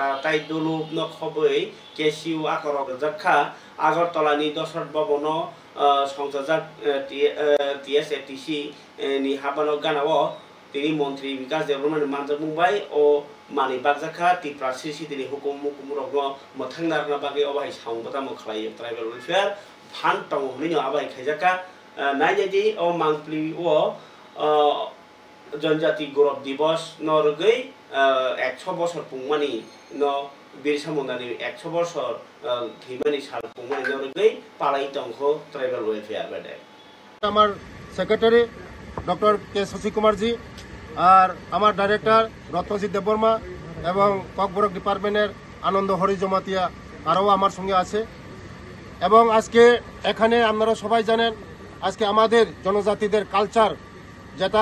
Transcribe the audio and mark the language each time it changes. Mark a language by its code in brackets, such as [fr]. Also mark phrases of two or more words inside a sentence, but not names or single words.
[trp] ताइ दुलुब न खबै केसिउ आखरक जखा आगरतलानि दशरथ भवन संसद TSATC नि हाबानो गानाव तिनि मन्त्री विकास देवबर्मान मानजों बुंबाय ओ मानि बागजाखा तिप्रा सिसि तिनि हुकुम रग्न मोथांनारना बागै अबाहाय साउंबता मखलायो [en] tribal welfare [trp] फान तंग हनिनो आबाहाय खायजाका नायजेदि ओ मांप्लि ओ जनजाति गौरव दिवस नरगै 100 বছর पुंगमानि न बिरसा मुंडानि 100 বছর थैमानि साल पुंगमानि नरगै पालाई तंगखौ [en] tribal welfare [trp] बादे [bn] আমার সেক্রেটারি ডক্টর কে শশী কুমারজি আর আমার ডাইরেক্টর রত্নজিৎ দেববর্মা এবং ককবরক ডিপার্টমেন্টের আনন্দ হরি জমাতিয়া আরও আমার সঙ্গে আছে এবং আজকে এখানে আপনারা সবাই জানেন আজকে আমাদের জনজাতিদের কালচার যেটা